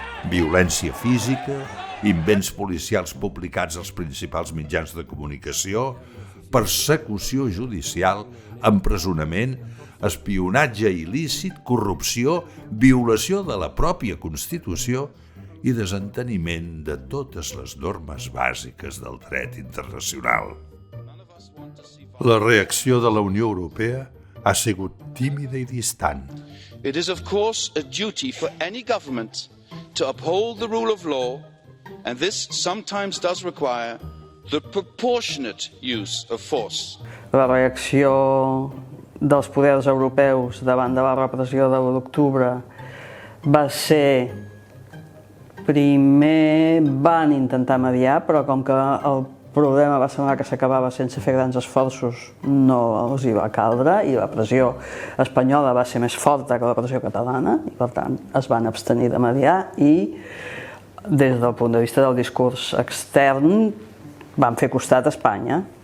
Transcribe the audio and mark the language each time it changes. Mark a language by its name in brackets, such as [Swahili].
[Catalan] Violència física, invents policials publicats als principals mitjans de comunicació, persecució judicial, empresonament, espionatge il·lícit, corrupció, violació de la pròpia Constitució i desenteniment de totes les normes bàsiques del dret internacional. La reacció de la Unió Europea ha sigut tímida i distant. [English] It is, of course, a duty for any government to uphold the rule of law, and this sometimes does require the proportionate use of force. [Catalan] La reacció dels poders europeus davant de la repressió de l'1 d'octubre va ser... Primer van intentar mediar, però com que el problema va semblar que s'acabava sense fer grans esforços, no els hi va caldre, i la pressió espanyola va ser més forta que la pressió catalana, i per tant es van abstenir de mediar, i des del punt de vista del discurs extern van fer costat a Espanya.